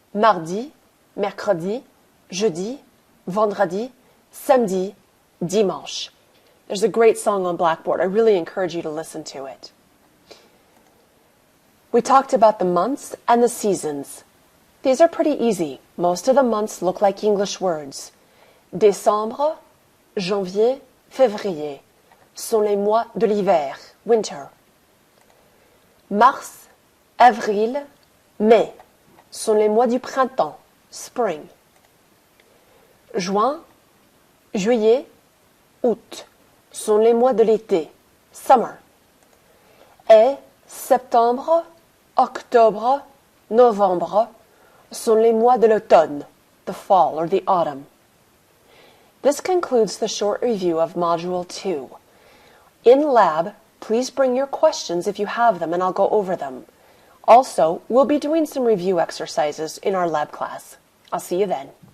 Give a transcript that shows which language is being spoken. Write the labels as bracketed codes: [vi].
[fr] Mardi, mercredi, jeudi, vendredi, samedi, dimanche. [en] There's a great song on Blackboard. I really encourage you to listen to it. We talked about the months and the seasons. These are pretty easy. Most of the months look like English words. [fr] Décembre, janvier, février sont les mois de l'hiver, winter. Mars, avril, mai sont les mois du printemps, spring. Juin, juillet, août sont les mois de l'été, summer. Et septembre, octobre, novembre sont les mois de l'automne, [en] the fall or the autumn. This concludes the short review of Module 2. In lab, please bring your questions if you have them and I'll go over them. Also, we'll be doing some review exercises in our lab class. I'll see you then.